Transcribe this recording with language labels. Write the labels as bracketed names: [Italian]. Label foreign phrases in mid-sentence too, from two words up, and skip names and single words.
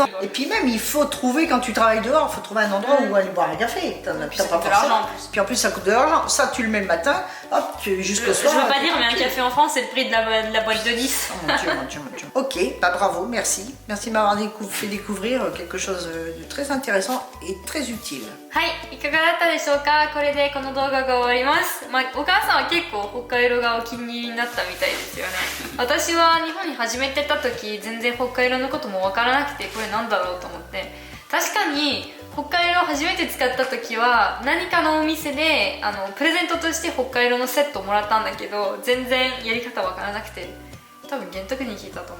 [French] Et puis même il faut trouver, quand tu travailles dehors, il faut trouver un endroit où aller boire un café. T'as puis ça pas coûte de forcément. l'argent, en plus. Puis en plus ça coûte de l'argent. Ça tu le mets le matin, hop, jusqu'au soir. Je veux pas dire, mais un café en France, c'est le prix de la boîte de 10. Oh mon Dieu, mon Dieu, mon Dieu. Ok, bah bravo, merci. Merci de m'avoir fait découvrir quelque chose de très intéressant et très utile. [Japanese] はい、いかがだったでしょうか。これでこの動画が終わります。まあ、お母さんは結構北海道がお気に入りになったみたいですよね。私は日本に初めてた時全然北海道のこともわからなくて、これなんだろうと思って、確かに北海道初めて使った時は何かのお店でプレゼントとして北海道のセットをもらったんだけど、全然やり方わからなくて、多分玄徳に聞いたと思う。